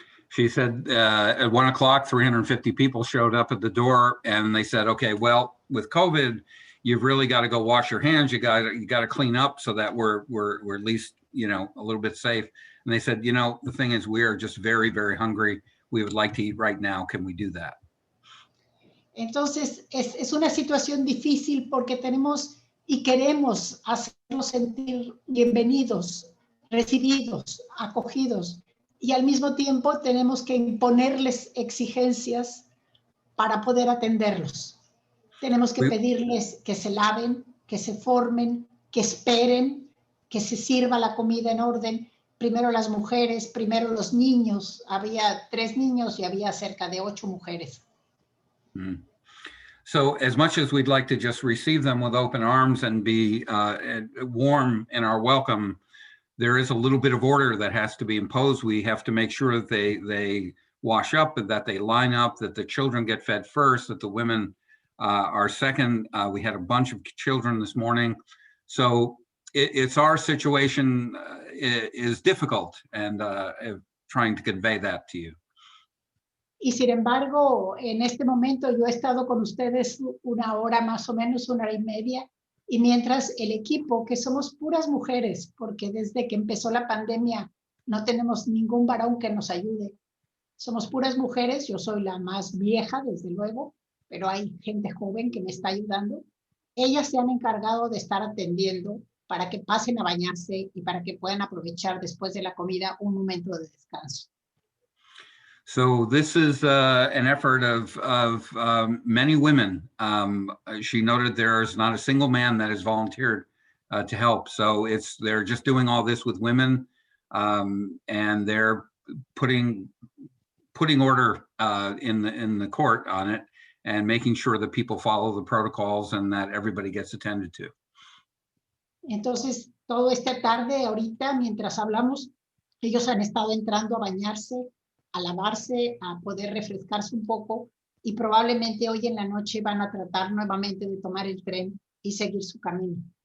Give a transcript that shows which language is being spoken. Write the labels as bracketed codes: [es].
[en] She said at 1 o'clock, 350 people showed up at the door, and they said, okay, well, with COVID, you've really got to go wash your hands. You got to clean up so that we're at least, you know, a little bit safe. And they said, you know, the thing is, we are just very, very hungry. We would like to eat right now. Can we do that? [es] Entonces, es una situación difícil porque tenemos y queremos hacernos sentir bienvenidos, recibidos, acogidos. Y al mismo tiempo tenemos que imponerles exigencias para poder atenderlos. Tenemos que pedirles que se laven, que se formen, que esperen, que se sirva la comida en orden. Primero las mujeres, primero los niños. Había 3 niños y había cerca de 8 mujeres. Mm. [en] So as much as we'd like to just receive them with open arms and be warm in our welcome, there is a little bit of order that has to be imposed. We have to make sure that they wash up, that they line up, that the children get fed first, that the women are second. We had a bunch of children this morning. So it's our situation is difficult, and trying to convey that to you. [es] Y sin embargo, en este momento yo he estado con ustedes 1 hora más o menos, 1 hora y media, y mientras el equipo, que somos puras mujeres, porque desde que empezó la pandemia no tenemos ningún varón que nos ayude. Somos puras mujeres, yo soy la más vieja, desde luego, pero hay gente joven que me está ayudando. Ellas se han encargado de estar atendiendo para que pasen a bañarse y para que puedan aprovechar después de la comida un momento de descanso. [en] So this is an effort of many women. She noted there's not a single man that has volunteered to help. So they're just doing all this with women, and they're putting order in the court on it, and making sure that people follow the protocols and that everybody gets attended to. [es] Entonces, toda esta tarde, ahorita, mientras hablamos, ellos han estado entrando a bañarse, a lavarse, a poder refrescarse un poco, y probablemente hoy en la noche van a tratar nuevamente de tomar el tren y seguir su camino.